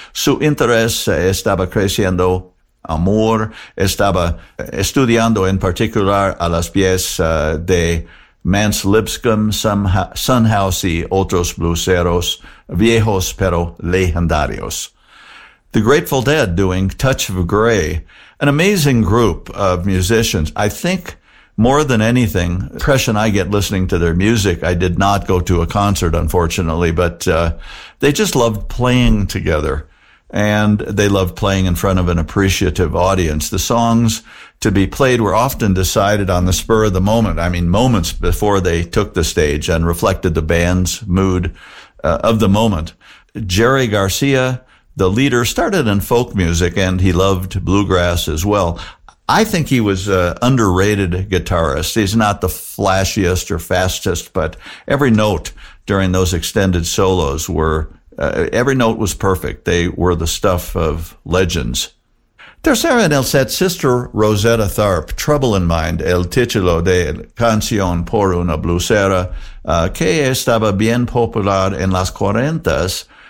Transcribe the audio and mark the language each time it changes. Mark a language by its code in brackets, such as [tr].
[es] Su interés estaba creciendo, amor, estaba estudiando en particular a las piezas de Mance Lipscomb, Son House y otros blueseros viejos pero legendarios. [en] The Grateful Dead doing Touch of Grey, an amazing group of musicians. I think more than anything, the impression I get listening to their music, I did not go to a concert, unfortunately, but they just loved playing together, and they loved playing in front of an appreciative audience. The songs to be played were often decided on the spur of the moment, I mean moments before they took the stage, and reflected the band's mood of the moment. Jerry Garcia, the leader, started in folk music, and he loved bluegrass as well. I think he was an underrated guitarist. He's not the flashiest or fastest, but every note during those extended solos were, every note was perfect. They were the stuff of legends. [es] Tercera en el set, Sister Rosetta Tharpe, Trouble in Mind, el título de canción por una bluesera, que estaba bien popular en las cuarentas.